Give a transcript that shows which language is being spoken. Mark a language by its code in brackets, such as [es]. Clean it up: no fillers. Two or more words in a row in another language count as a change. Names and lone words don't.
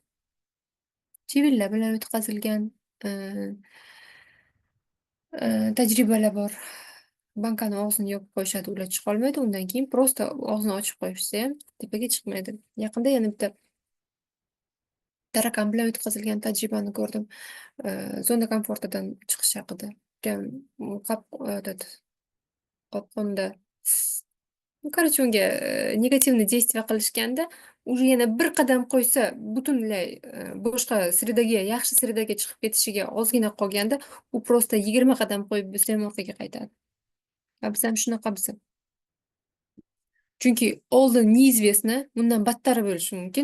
[uz] Chivinlar bilan o'tkazilgan tajribalar bor. Bankani og'zini yopib qo'yishadi, ular chiqolmaydi. Undan keyin просто og'zini ochib qo'yishsa ham tepaga chiqmaydi. Yaqinda yana bitta tarakan bilan o'tkazilgan tajribani ko'rdim. Zona komfortidan chiqish haqida. [ru] Прям этот qopqonda. Ну, короче, [uz] unga [ru] негативный действие [uz] qilishganda, уже yana bir qadam qo'ysa, butunlay boshqa sredaga, yaxshi sredaga chiqib ketishiga ozgina qolganda, u просто 20 qadam qo'yib bo'lsa ham orqaga qaytadi. Biz ham shunaqa biz. Chunki oldin неизвестно, bundan battari bo'lishi mumkin.